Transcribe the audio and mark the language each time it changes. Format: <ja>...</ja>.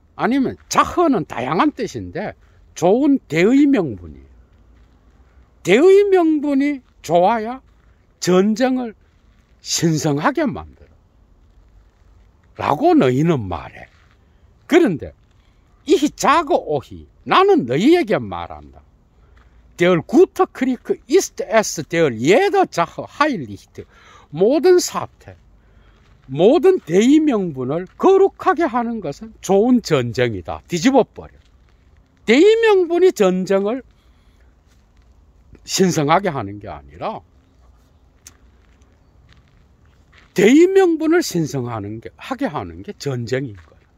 <ko>아니면 자허는 다양한 뜻인데 좋은 대의 명분이에요. 대의 명분이 좋아야 전쟁을 신성하게 만들어 라고 너희는 말해. 그런데 이 자거 오히 나는 너희에게 말한다.</ko> <de>Der gute Krieg ist es, der jeder Sache heiligt.</de> <ko>모든 사태, 모든 대의 명분을 거룩하게 하는 것은 좋은 전쟁이다. 뒤집어 버려. 대의 명분이 전쟁을 신성하게 하는 게 아니라 대의 명분을 하게 하는 게 전쟁인 거예요.</ko>